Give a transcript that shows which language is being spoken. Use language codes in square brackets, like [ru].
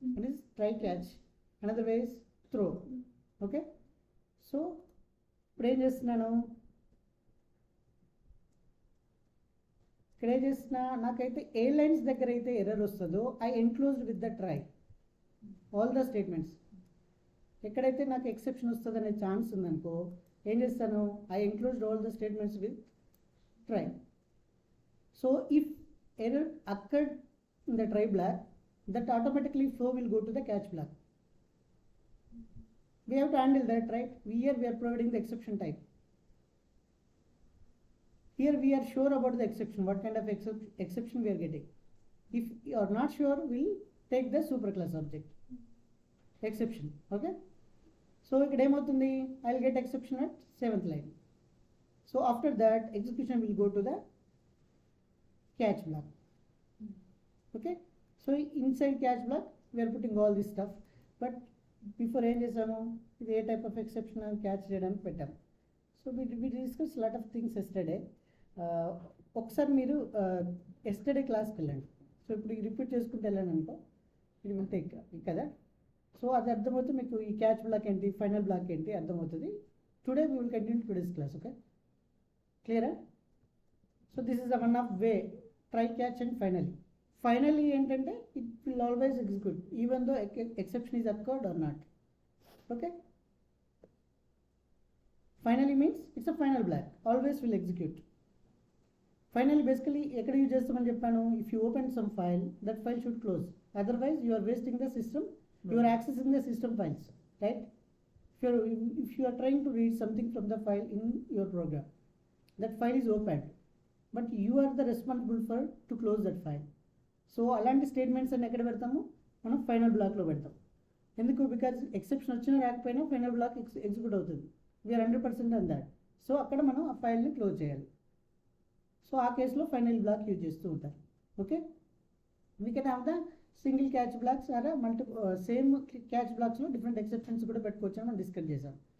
[en] One is try catch, another way is throw. [te] Okay, so ఇప్పుడు ఏం చేస్తున్నాను? ఇక్కడ ఏం చేస్తున్నా, నాకైతే ఏ లైన్స్ దగ్గర అయితే ఎర్రర్ వస్తుందో [en] I enclosed with the try all the statements. [te] ఎక్కడైతే నాకు ఎక్సెప్షన్ వస్తుంది అనే ఛాన్స్ ఉందనుకో, ఏం చేస్తాను? [en] I enclosed all the statements with try. So if error occurred in the try block, that automatically flow will go to the catch block. We have to handle that, right? Here we are providing the exception type. Here we are sure about the exception, what kind of exception we are getting. If you are not sure, we'll take the superclass object exception. Okay, so [te] ikkada em avutundi? [en] I'll get exception at 7th line. So after that execution will go to the catch block. Okay, so inside catch block we are putting all this stuff, but before [te] ఏం చేసాము? ఇది ఏ type of exception అని catch చేయడానికి పెట్టాము. [en] So we discussed lot of things yesterday. [te] ఒకసారి మీరు yesterday క్లాస్కి వెళ్ళండి. సో ఇప్పుడు రిపీట్ చేసుకుంటూ వెళ్ళండి అనుకో, ఇది [en] will take [te] కదా. సో అది అర్థమవుతుంది మీకు, ఈ క్యాచ్ బ్లాక్ ఏంటి, ఫైనల్ బ్లాక్ ఏంటి అర్థమవుతుంది. [en] Today we will continue today's class. Okay, clear? So this is the one of way, try catch and finally. Finally ఏంటంటే it will always execute even though exception is occurred or not. Okay, finally means it's a final block, always will execute. Finally basically [te] ఎక్కడ use చేస్తామని చెప్పాను, [en] If you open some file that file should close, otherwise you are wasting the system, you are accessing the system files, right? If you are trying to read something from the file in your program, that file is opened, but you are the responsible for to close that file. [te] So అలాంటి statements అన్ని ఎక్కడ పెడతాము, మనం final బ్లాక్లో పెడతాం. ఎందుకు? Because exception వచ్చినా రాకపోయినా ఫైనల్ బ్లాక్ ఎగ్జిక్యూట్ అవుతుంది. [en] We are 100% on that. [te] సో అక్కడ మనం ఆ ఫైల్ని క్లోజ్ చేయాలి. సో ఆ కేసులో ఫైనల్ బ్లాక్ యూజ్ చేస్తూ ఉంటారు. [en] okay, we can have the single catch blocks or same catch బ్లాక్స్లో different exceptions [te] కూడా పెట్టుకోవచ్చు అని మనం డిస్కస్ చేసాం.